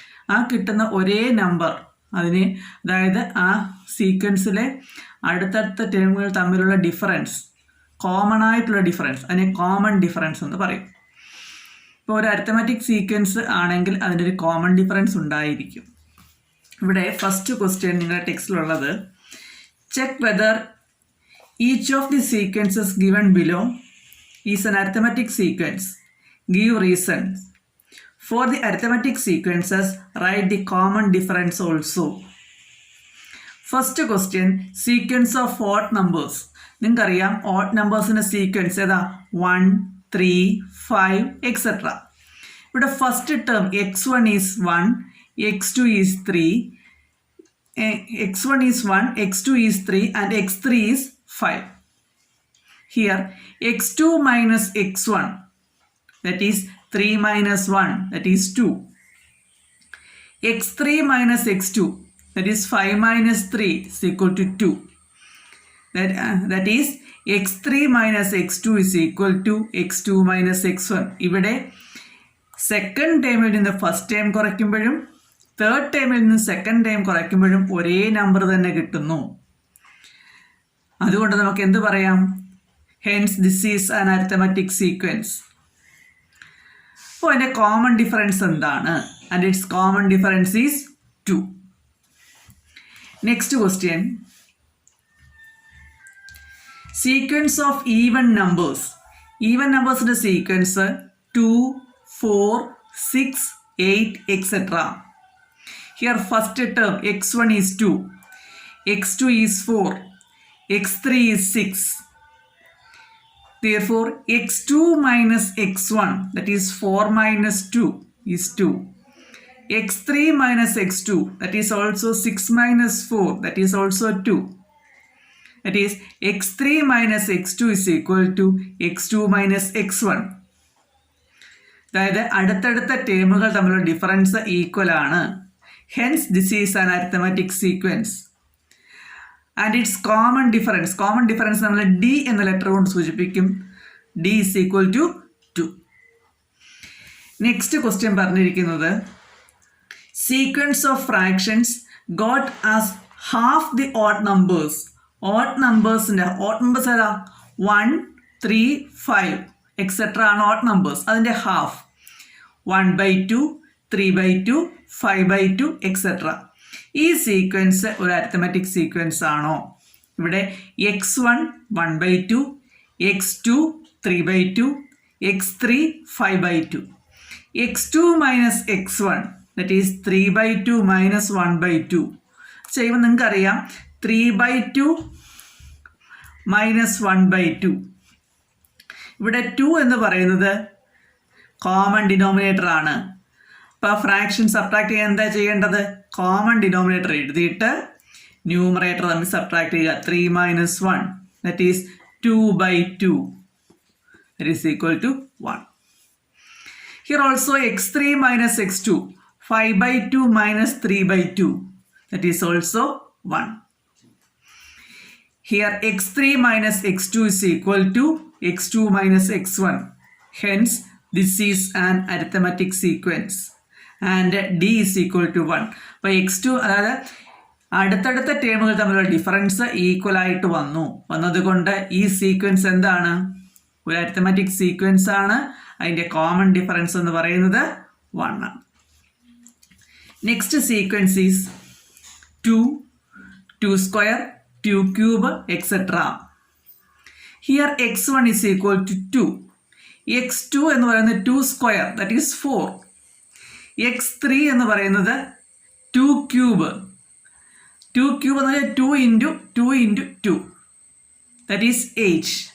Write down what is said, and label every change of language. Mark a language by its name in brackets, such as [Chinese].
[Malayalam] ആ കിട്ടുന്ന ഒരേ നമ്പർ അതായത് ആ സീക്വൻസിലെ അടുത്തടുത്ത ടേമുകൾ തമ്മിലുള്ള ഡിഫറൻസ്, കോമൺ ആയിട്ടുള്ള ഡിഫറൻസ്, അതിനെ കോമൺ ഡിഫറൻസ് എന്ന് പറയും. ഇപ്പോൾ ഒരു അരിത്തമാറ്റിക് സീക്വൻസ് ആണെങ്കിൽ അതിനൊരു കോമൺ ഡിഫറൻസ് ഉണ്ടായിരിക്കും. ഇവിടെ ഫസ്റ്റ് ക്വസ്റ്റ്യൻ നിങ്ങളുടെ ടെക്സ്റ്റിലുള്ളത്, [English] check whether each of the sequences given below is an arithmetic sequence. Give reasons. For the arithmetic sequences, write the common difference also. First question, sequence of odd numbers. [Malayalam] നിങ്ങൾക്കറിയാം odd നമ്പേഴ്സിൻ്റെ sequence ഏതാ? [English] 1, 3, 5 etc. [Malayalam] ഇവിടെ first term [English] x1 is 1, x2 is 3, x1 is 1, x2 is 3 and x3 is 5. Here x2 minus x1, that is 3 minus 1, that is 2. x3 minus x2, that is 5 minus 3 is equal to 2. That is x3 minus x2 is equal to x2 minus x1. [Malayalam] ഇവിടെ second ടേമിൽ നിന്ന് first term കുറയ്ക്കുമ്പോഴും third ടേമിൽ നിന്ന് second term കുറയ്ക്കുമ്പോഴും ഒരേ number തന്നെ കിട്ടുന്നു. അതുകൊണ്ട് നമുക്ക് എന്ത് പറയാം? [English] Hence this is an arithmetic sequence. [Malayalam] അപ്പോൾ അതിൻ്റെ കോമൺ ഡിഫറൻസ് എന്താണ്? [English] And its common difference is 2. Next question, sequence of even numbers. [Malayalam] Even നമ്പേഴ്സിൻ്റെ sequence 2, 4, 6, 8 etc. [English] Here first term x1 is 2, x2 is 4, x3 is 6. Therefore x2 minus x1, that is 4 minus 2 is 2. x3 minus x2, that is also 6 minus 4, that is also 2. That is x3 minus x2 is equal to x2 minus x1. [Malayalam] അതായത് അടുത്തടുത്ത ടേമുകൾ തമ്മിലുള്ള difference equal ആണ്. [English] Hence this is an arithmetic sequence and its common difference [Malayalam] നമ്മൾ d എന്ന letter കൊണ്ട് സൂചിപ്പിക്കും. [English] d is equal to 2. [Malayalam] Next question പറഞ്ഞിരിക്കുന്നത്, [English] sequence of fractions got as half the odd numbers. [Malayalam] odd numbers ഏതാ? 1, 3, 5 etc. ആണ് odd numbers. അതിൻ്റെ half 1/2, 3/2, 5/2 etc. ഈ sequence ഒരു അരിത്തമാറ്റിക് സീക്വൻസ് ആണോ? ഇവിടെ x1 1/2, x2 3/2, x3 5/2. [English] x2 minus x1, that is 3/2 minus 1/2 [Malayalam] ചെയ്യുമ്പോൾ നിങ്ങൾക്കറിയാം [English] 3/2 minus 1/2. [Malayalam] ഇവിടെ 2 എന്ന് പറയുന്നത് കോമൺ ഡിനോമിനേറ്റർ ആണ്. ഇപ്പോൾ ഫ്രാക്ഷൻ സബ്ട്രാക്ട് ചെയ്യാൻ എന്താ ചെയ്യേണ്ടത്? കോമൺ ഡിനോമിനേറ്റർ എഴുതിയിട്ട് ന്യൂമറേറ്റർ തമ്മിൽ സബ്ട്രാക്ട് ചെയ്യുക. [English] 3 minus 1, that is 2/2, that is equal to 1. Here also x3 minus x2, 5/2 minus 3/2, that is also 1. Here x3 minus x2 is equal to x2 minus x1. Hence this is an arithmetic sequence and d is equal to 1. [Malayalam] അപ്പോൾ x2 അതായത് അടുത്തടുത്ത ടേമുകൾ തമ്മിലുള്ള difference equal ആയിട്ട് വന്നതുകൊണ്ട് ഈ sequence എന്താണ്? ഒരു arithmetic sequence ആണ്. അതിൻ്റെ കോമൺ ഡിഫറൻസ് എന്ന് പറയുന്നത് 1 ആണ്. [English] Next sequence is 2, 2 square, 2 cube etc. Here x1 is equal to 2. x2 [Malayalam] എന്ന് പറയുന്നത് [English] 2 square, that is 4. x3 എന്ന് പറയുന്നത് 2 cube, 2 cube [Malayalam] എന്ന് പറഞ്ഞാൽ [English] 2 into 2 into 2. That is 8.